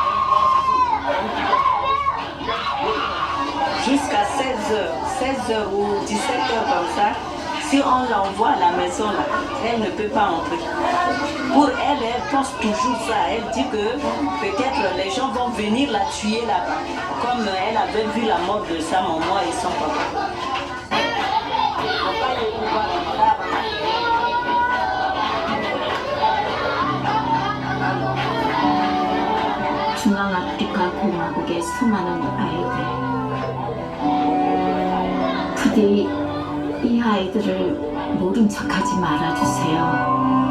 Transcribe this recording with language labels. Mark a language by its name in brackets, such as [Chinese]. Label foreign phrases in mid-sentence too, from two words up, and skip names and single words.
[French] Jusqu'à 16h ou 17h comme ça, si on l'envoie à la maison là, elle ne peut pas entrer. Pour elle, elle pense toujours ça. Elle dit que peut-être les gens vont venir la tuer là-bas, comme elle avait vu la mort de sa maman et son papa. [Korean] 중앙아프리카 공화국의 수많은 아이들. 부디 이 아이들을 모른 척하지 말아주세요.